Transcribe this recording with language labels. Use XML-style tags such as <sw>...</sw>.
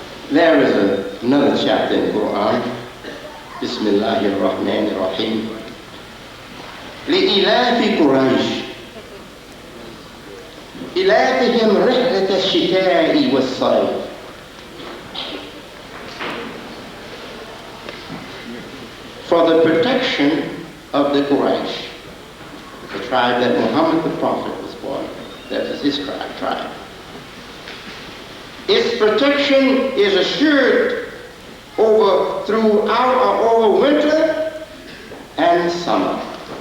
<en>There is another chapter in the Quran. Bismillahir Rahmanir Rahim.</en> <ar>لإلاف قريش إلافهم رحلة الشتاء والصيف.</ar> <en>For the protection of the Quraysh, the tribe that Muhammad the Prophet was born, that was his tribe. Its protection is assured over winter and summer.</en>